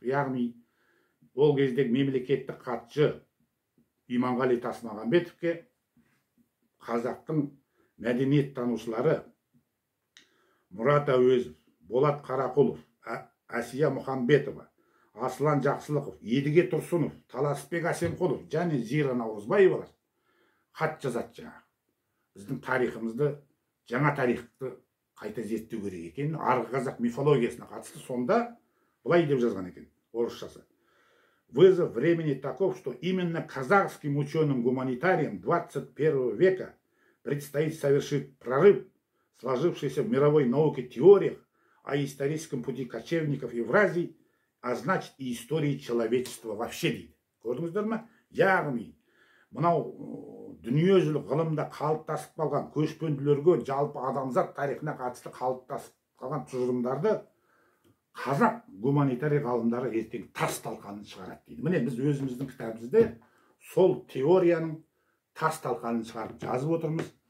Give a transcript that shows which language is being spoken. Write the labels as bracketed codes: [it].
[kk] Яғни ол кездегі мемлекеттік хатшы Иманғали Тасмағамбетовке қазақтың мәдениет танушылары Мұрат Әуезов, Болат Қарақұлов, Әсия Мұхамбетова, Аслан Жақсылықов, Едіге Тұрсынов, Таласбек Әсемқұлов және Зира Наурызбаевалар хат жазады жаңағы. Біздің тарихымызды, жаңа тарихты қайта зерттеу керек екен. Арғы қазақ мифологиясына қатысты сонда былай деп жазған екен орысшасы. [ru] Вызов времени таков, что именно казахским ученым-гуманитариям 21 века предстоит совершить прорыв, сложившийся в мировой науке теориях о историческом пути кочевников Евразии, а значит и истории человечества вообще [kk] дейді. Көрдіңіздер ме? Яғни, мынау дүниежүзілік ғылымда қалыптасып қалған көшпенділерге, жалпы адамзат тарихына қатысты қалыптасып қалған тұжырымдарды қазақ гуманитарий ғалымдары ертең тас талқанын шығарады дейді. Міне біз өзіміздің кітабымызда сол теорияның тас талқанын шығарып жазып отырмыз.